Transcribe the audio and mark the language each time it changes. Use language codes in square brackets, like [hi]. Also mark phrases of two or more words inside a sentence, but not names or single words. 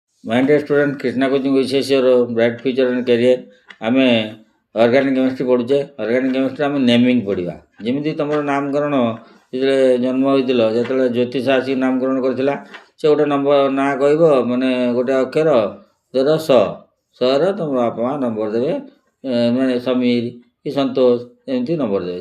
[en] My dear student Krishna coaching wishes your bright future and career. [or] ଆମେ [en] organic chemistry [or] ପଢ଼ୁଛେ। [en] organic chemistry [or] ଆମେ ନେମିଂ ପଢ଼ିବା। ଯେମିତି ତୁମର ନାମକରଣ ଯେତେବେଳେ ଜନ୍ମ ହୋଇଥିଲ, ଯେତେବେଳେ ଜ୍ୟୋତିଷ ଆସିକି ନାମକରଣ କରିଥିଲା, ସେ ଗୋଟେ ନାଁ କହିବ, ମାନେ ଗୋଟେ ଅକ୍ଷର ଧର ସର ତୁମ ବାପା ମା ନମ୍ବର ଦେବେ, ମାନେ ସମୀର କି ସନ୍ତୋଷ ଏମିତି ନମ୍ବର ଦେବେ।